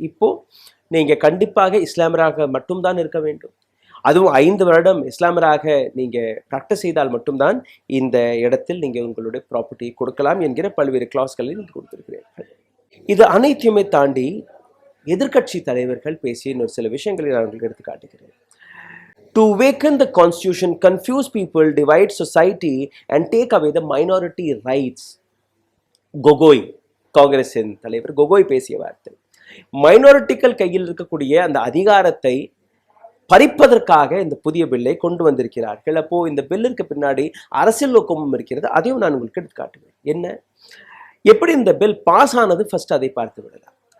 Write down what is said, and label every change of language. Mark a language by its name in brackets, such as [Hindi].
[Tamil] இப்போ நீங்க கண்டிப்பாக இஸ்லாமியராக மட்டும்தான் இருக்க வேண்டும், அதுவும் 5 வருடம் இஸ்லாமியராக நீங்க பிராக்டிஸ் செய்தால் மட்டும்தான் இந்த இடத்தில் நீங்க உங்களுடைய ப்ராப்பர்ட்டி கொடுக்கலாம் என்கிற பல்வேறு கிளாஸ்களை நீங்க கொடுத்திருக்கிறீர்கள். இது அனைத்தையுமே தாண்டி எதிர்க்கட்சி தலைவர்கள் பேசிய இன்னொரு சில விஷயங்களை நான் உங்களுக்கு எடுத்து காட்டுகிறேன். [English] to weaken the constitution, confuse people, divide society and take away the minority rights. [Tamil] Gogoi, காங்கிரசின் தலைவர் கொகோய் பேசிய வார்த்தை. மைனாரிட்டிகள் கையில் இருக்கக்கூடிய அந்த அதிகாரத்தை பறிப்பதற்காக இந்த புதிய பில்லை கொண்டு வந்திருக்கிறார்கள். அப்போ இந்த பில்லுக்கு பின்னாடி அரசியல் நோக்கமும் இருக்கிறது. அதையும் நான் உங்களுக்கு எடுத்து காட்டுவேன். என்ன, எப்படி இந்த பில் பாஸ் ஆனது, ஃபர்ஸ்ட் அதை பார்த்து விடலாம்.